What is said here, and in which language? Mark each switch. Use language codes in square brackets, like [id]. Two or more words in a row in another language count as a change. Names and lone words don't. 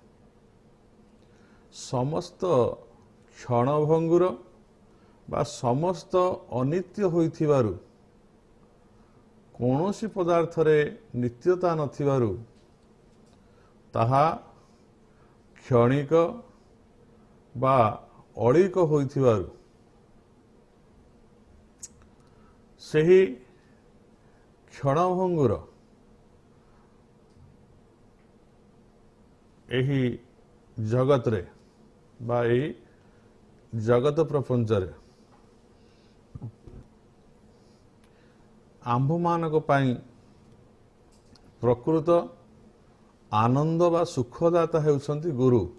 [or] ସମସ୍ତ କ୍ଷଣଭଙ୍ଗୁର ବା ସମସ୍ତ ଅନିତ୍ୟ ହୋଇଥିବାରୁ କୌଣସି ପଦାର୍ଥ ରେ ନିତ୍ୟତା ନଥିବାରୁ ତାହା କ୍ଷଣିକ ବା ଅଳୀକ ହୋଇଥିବାରୁ ସେହି କ୍ଷଣଭଙ୍ଗୁର ଏହି ଜଗତ ରେ ବା ଏହି ଜଗତ ପ୍ରପଞ୍ଚ ରେ ଆମ୍ଭ ମାନଙ୍କ ପାଇଁ ପ୍ରକୃତ ଆନନ୍ଦ ବା ସୁଖଦାତା ହେଉଛନ୍ତି ଗୁରୁ।